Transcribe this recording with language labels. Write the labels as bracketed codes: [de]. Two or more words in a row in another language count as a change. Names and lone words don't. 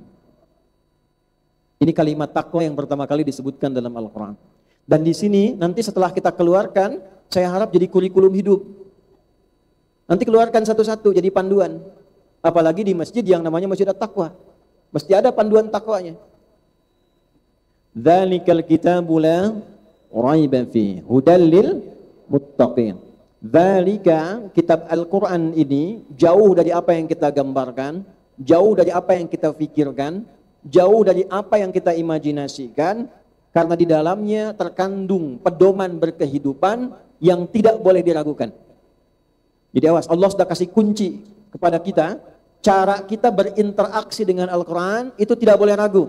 [id] Ini kalimat takwa yang pertama kali disebutkan dalam Al-Quran. Dan di sini nanti setelah kita keluarkan, saya harap jadi kurikulum hidup. Nanti keluarkan satu-satu jadi panduan. Apalagi di masjid yang namanya Masjid At-Taqwa. Mesti ada panduan takwanya. [ar] ذلك الكتاب لا ريب فيه هدى للمتقين. [id] Dzalika kitab Al-Qur'an ini jauh dari apa yang kita gambarkan, jauh dari apa yang kita pikirkan, jauh dari apa yang kita imajinasikan, karena di dalamnya terkandung pedoman berkehidupan yang tidak boleh diragukan. Jadi awas, Allah sudah kasih kunci kepada kita, cara kita berinteraksi dengan Al-Quran itu tidak boleh ragu.